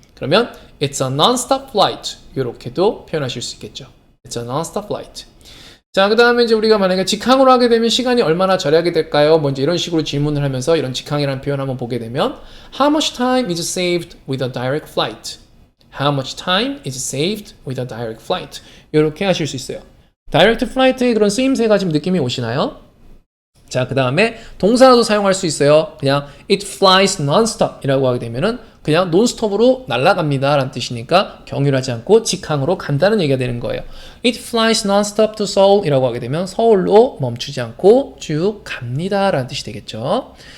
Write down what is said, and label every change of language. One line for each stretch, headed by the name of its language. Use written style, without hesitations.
Korean: 그러면
English: it's a non-stop flight
Korean: 이렇게도 표현하실 수 있겠죠.
English: It's a non-stop flight.
Korean: 자, 그 다음에 이제 우리가 만약에 직항으로 하게 되면 시간이 얼마나 절약이 될까요? 뭐 이제 이런 식으로 질문을 하면서 이런 직항이라는 표현 한번 보게 되면
English: How much time is saved with a direct flight? How much time is saved with a direct flight?
Korean: 이렇게 하실 수 있어요. direct flight의 그런 쓰임새가 지금 느낌이 오시나요? 자, 그 다음에 동사로도 사용할 수 있어요. 그냥
English: it flies non-stop
Korean: 이라고 하게 되면은 그냥 논스톱으로 날아갑니다 라는 뜻이니까 경유하지 않고 직항으로 간다는 얘기가 되는 거예요.
English: It flies non-stop to Seoul
Korean: 이라고 하게 되면 서울로 멈추지 않고 쭉 갑니다 라는 뜻이 되겠죠.